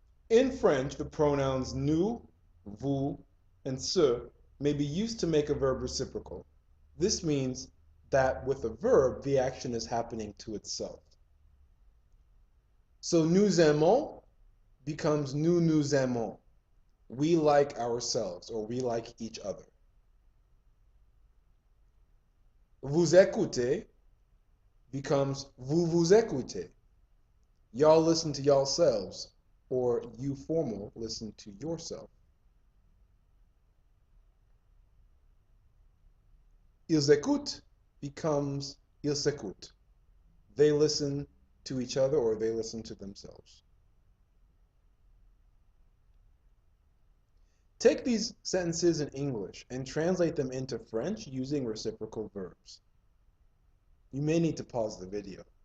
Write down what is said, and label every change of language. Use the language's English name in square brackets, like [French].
[English] In French, the pronouns nous, vous, and ce may be used to make a verb reciprocal. This means that with a verb, the action is happening to itself. So [French] nous aimons [English] becomes [French] nous nous aimons. [English] We like ourselves, or we like each other. [French] Vous écoutez [English] becomes [French] vous vous écoutez. [English] Y'all listen to yourselves, or you formal listen to yourself. [French] Ils écoutent [English] becomes [French] ils s'écoutent. [English] They listen to each other, or they listen to themselves. Take these sentences in English and translate them into French using reciprocal verbs. You may need to pause the video.